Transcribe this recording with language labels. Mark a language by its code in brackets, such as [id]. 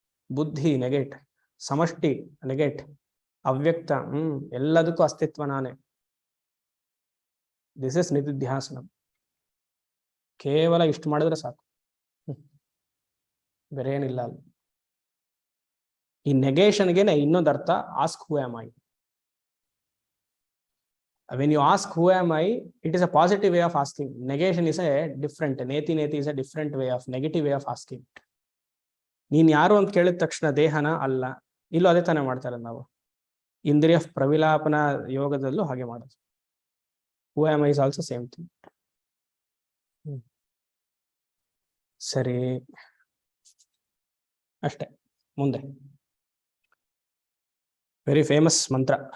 [kn] ಬುದ್ಧಿ ನೆಗೆಟ್, ಸಮಷ್ಟಿ ನೆಗೆಟ್, ಅವ್ಯಕ್ತ ಎಲ್ಲದಕ್ಕೂ ಅಸ್ತಿತ್ವ ನಾನೇ. [en] this is [kn] ನಿಧಿಧ್ಯಾಸನ. ಕೇವಲ ಇಷ್ಟು ಮಾಡಿದ್ರೆ ಸಾಕು, ಬೇರೆ ಏನಿಲ್ಲ ಅಲ್ಲಿ. ಈ ನೆಗೇಷನ್ಗೆ ಇನ್ನೊಂದು ಅರ್ಥ, [en] Ask who am I. When you ask who am I, it is a positive way of asking. Negation is a different, ನೇತಿ is a different way of, negative way of asking. [kn] ನೀನ್ ಯಾರು ಅಂತ ಕೇಳಿದ ತಕ್ಷಣ ದೇಹನ ಅಲ್ಲ, ಇಲ್ಲೂ ಅದೇ ತಾನೇ ಮಾಡ್ತಾರೆ ನಾವು. ಇಂದ್ರಿಯ ಪ್ರವಿಲಾಪನ ಯೋಗದಲ್ಲೂ ಹಾಗೆ ಮಾಡೋದು. [en] Who am I is also same thing. [kn] ಸರಿ, ಅಷ್ಟೇ. ಮುಂದೆ ವೆರಿ ಫೇಮಸ್ ಮಂತ್ರ.